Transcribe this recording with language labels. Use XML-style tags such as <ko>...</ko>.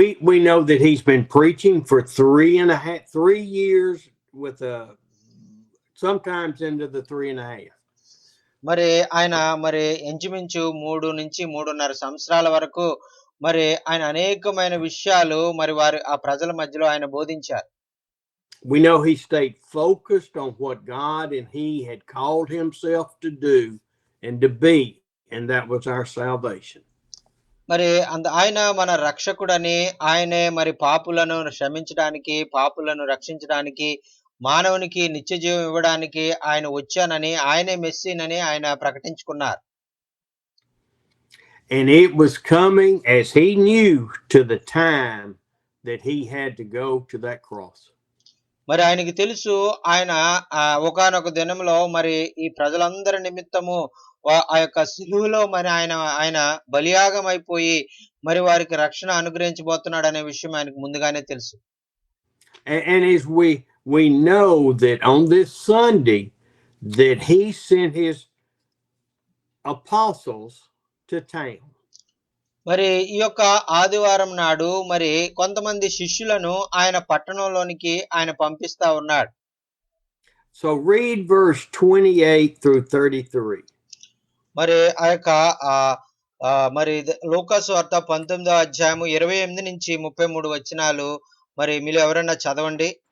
<en>We know that he's been preaching for 3 years with sometimes into the 3.5.</en> <te>మరి ఆయన మరి ఇంచుమించు 3 నుంచి 3.5 సంవత్సరాల వరకు మరి ఆయన అనేకమైన విషయాలు మరి ఆ ప్రజల మధ్యలో ఆయన బోధించారు.</te> <en>We know he stayed focused on what God and he had called himself to do and to be, and that was our salvation.</en> <te>మరి ఆయన మన రక్షకుడని, ఆయనే మరి పాపులను క్షమించడానికి, పాపులను రక్షించడానికి, మానవునికి నిత్య జీవం ఇవ్వడానికి ఆయన వచ్చానని, ఆయనే మెస్సీనని ఆయన ప్రకటించుకున్నారు.</te> <en>And it was coming as he knew to the time that he had to go to that cross.</en> <te>మరి ఆయనకి తెలుసు ఆయన ఒకానొక దినంలో మరి ఈ ప్రజలందరి నిమిత్తము ఆ యొక్క సిలువలో మరి ఆయన బలియాగం అయిపోయి మరి వారికి రక్షణ అనుగ్రహించబోతున్నాడు అనే విషయం ఆయనకు ముందుగానే తెలుసు.</te> <en>And as we know that on this Sunday that he sent his apostles to town.</en> <te>మరి ఈ యొక్క ఆదివారం నాడు మరి కొంతమంది శిష్యులను ఆయన పట్టణంలోనికి ఆయన పంపిస్తా ఉన్నాడు.</te> <en>So read verse 28 through 33.</en> <te>మరి ఆ యొక్క మరి లూకా సువార్త 19వ అధ్యాయము 28 నుంచి 33 వచనాలు మరి మీరు ఎవరైనా చదవండి.</te>